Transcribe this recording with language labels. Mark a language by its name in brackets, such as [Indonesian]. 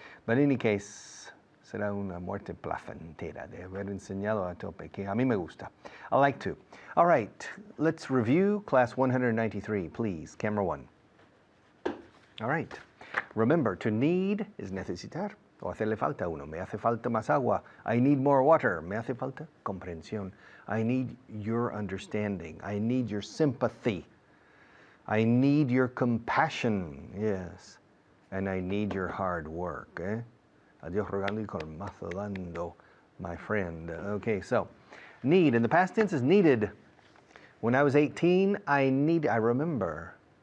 [Spanish] But in any case, será una muerte placentera de haber enseñado a tope, que a mí me gusta. [English] I like to. All right, let's review class 193, please. Camera 1. All right. Remember, to need is [Spanish] necesitar, o hacerle falta a uno. Me hace falta más agua. [English] I need more water. [Spanish] Me hace falta comprensión. [English] I need your understanding. I need your sympathy. I need your compassion. Yes. And I need your hard work. [Spanish] Adiós rogando y colmazo dando, [English] my friend. Okay, so need in the past tense is needed. When I was 18, I remember.